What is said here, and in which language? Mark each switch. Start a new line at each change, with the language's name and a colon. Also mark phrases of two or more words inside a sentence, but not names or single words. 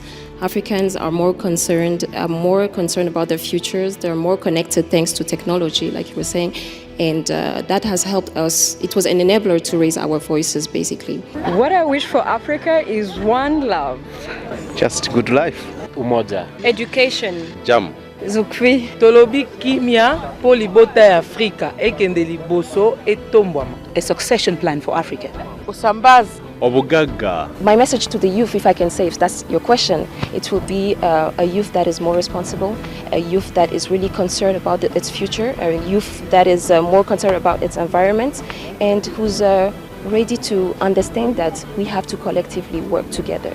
English: Africans are more concerned about their futures. They're more connected thanks to technology, like you were saying. And that has helped us. It was an enabler to raise our voices, basically. What I wish for Africa is one love. Just good life. Umoja. Education. Jam. Zukwi.
Lingala: Tolobi kimia polibota ya Afrika ekende liboso etombwama.
English: A succession plan for Africa. Usambaz. Obugaga. My message to the youth, if I can say, if that's your question, it will be a youth that is more responsible, a youth that is really concerned about its future, a youth that is more concerned about its environment, and who's ready to understand that we have to collectively work together.